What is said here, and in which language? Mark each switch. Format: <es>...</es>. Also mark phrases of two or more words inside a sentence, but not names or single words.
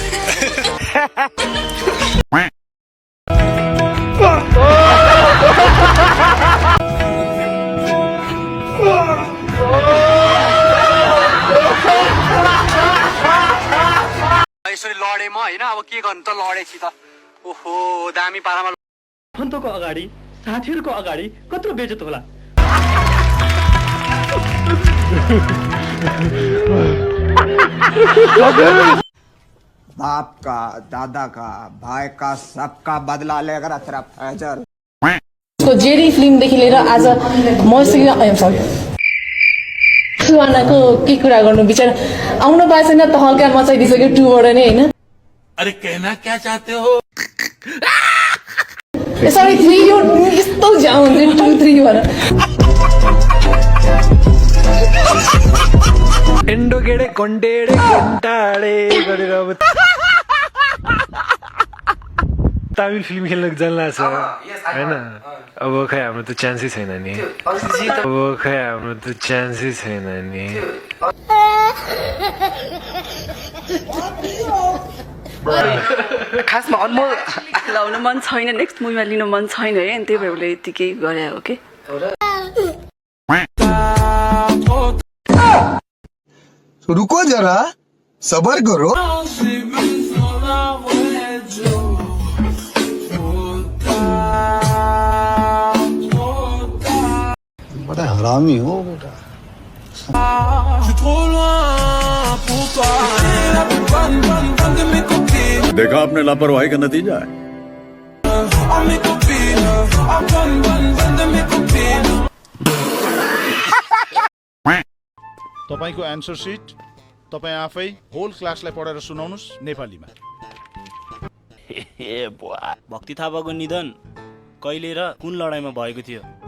<ne>यसरी लडे म हैन अब के गर्नु त लडेछि त ओहो दामी पारामा फन्तोको अगाडि साथीहरुको अगाडि कत्रो बेइज्जत होला।</ne> <hi>बाप का, दादा का, भाई का, सबका बदला लेकर तेरा फैजल।</hi> <ne>उसको जेडी फिल्मदेखि लिएर आज मसँग सुहानाको के कुरा गर्नु बिचारा आउनु पाएको छैन त हल्का मचाइदिसक्यो 2 बाट नै हैन।</ne> <hi>अरे कहना क्या चाहते हो?</hi> <ne>सरी 3 यो यस्तो जाम हुन्छ 2 3 भएर एन्डोगेडे कोन्डेडे कोन्टाडे गरेर अब तमिल फिल्म खेल्न जान्ला छ हैन। अब खै हाम्रो त चान्सै छैन नि। अब खै हाम्रो त चान्सै छैन नि। खासमा अनमोल लाउनु मन छैन, नेक्स्ट मुभीमा लिनु मन छैन है, अनि त्यही भएर उसले यतिकै गरे हो कि।</ne> <hi>रुको जरा, सबर करो। बड़ा हरामी हो बेटा। देखा आपने लापरवाही का नतीजा है।</hi> <ne>तपाईको</ne> <en>answer sheet</en> <ne>तपाई आफै</ne> <en>whole class</en> <ne>पढेर सुनाउनुस् नेपालीमा। भक्ति थापाको निधन कहिले र कुन लडाईँमा भएको थियो?</ne>